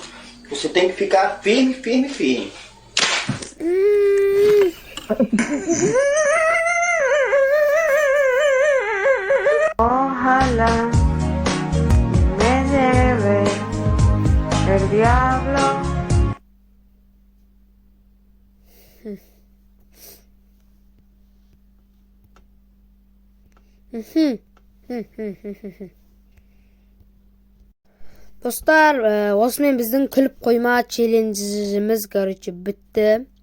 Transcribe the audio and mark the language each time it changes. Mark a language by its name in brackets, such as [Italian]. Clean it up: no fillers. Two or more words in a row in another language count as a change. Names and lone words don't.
[Portuguese] Você tem que ficar firme, firme, firme. [Spanish] Ojalá me lleve el diablo. [Kazakh] Достар, осымен біздің күліп қойма челленджіміз, короче, бітті.